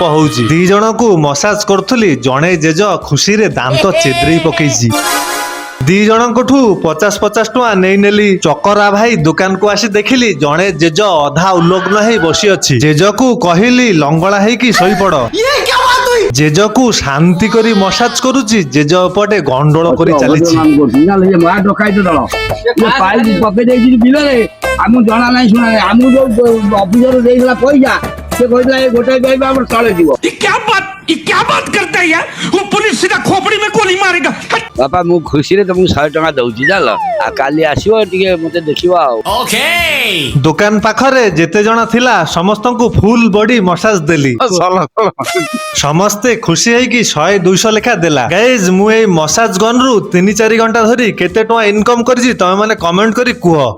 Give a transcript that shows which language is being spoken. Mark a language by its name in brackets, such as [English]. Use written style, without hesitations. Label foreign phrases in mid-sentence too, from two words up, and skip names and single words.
[Odia] ହଉଛି ଦି ଜଣକୁ ମସାଜ କରୁଥିଲି ଜଣେ ଜେଜ ଖୁସିରେ ଦାନ୍ତ ଚେଦ୍ରେଇ ପକେଇଛି ଦି ଜଣଙ୍କଠୁ 50 ଟଙ୍କା ନେଇ ନେଲି ଚକରା ଭାଇ ଦୋକାନକୁ ଆସି ଦେଖିଲି ଜଣେ ଜେଜ ଅଧା ଉଲଗ୍ନ ହେଇ ବସି ଅଛି ଜେଜକୁ କହିଲି ଲଙ୍ଗଳା ହେଇକି ଶୋଇପଡ ଜେଜକୁ ଶାନ୍ତି କରି ମସାଜ କରୁଛି ଜେଜ ଏପଟେ ଗଣ୍ଡୋଳ କରି ଚାଲିଛି ଆମକୁ ଜଣା ନାହିଁ ଶୁଣା ନାହିଁ ଆମକୁ ଯୋଉ ଅଫିସର ଦେଇଥିଲା ପଇସା ସେ କହିଥିଲା ଏ ଗୋଟାଏ ପାଇପ ଆମର ତଳେ ଯିବ [Hindi] ये क्या बात करता है यार वो पुलिस सीधा खोपड़ी में गोली मारेगा [Odia] ବାପା ମୁଁ ଖୁସିରେ ତମକୁ 100 ଟଙ୍କା ଦଉଛି ଜାଣିଲ ଆଉ କାଲି ଆସିବ ଟିକେ ମତେ ଦେଖିବ ଆଉ ଦୋକାନ ପାଖରେ ଯେତେ ଜଣ ଥିଲା ସମସ୍ତଙ୍କୁ [English] full body massage [Odia] ଦେଲି ସମସ୍ତେ ଖୁସି ହେଇକି 100-200 ଲେଖା ଦେଲା ଗାଇଜ ମୁଁ ଏଇ ମସାଜ ଗନରୁ 3-4 ଘଣ୍ଟା ଧରି କେତେ ଟଙ୍କା ଇନକମ କରିଛି ତମେ ମାନେ କମେଣ୍ଟ କରି କୁହ।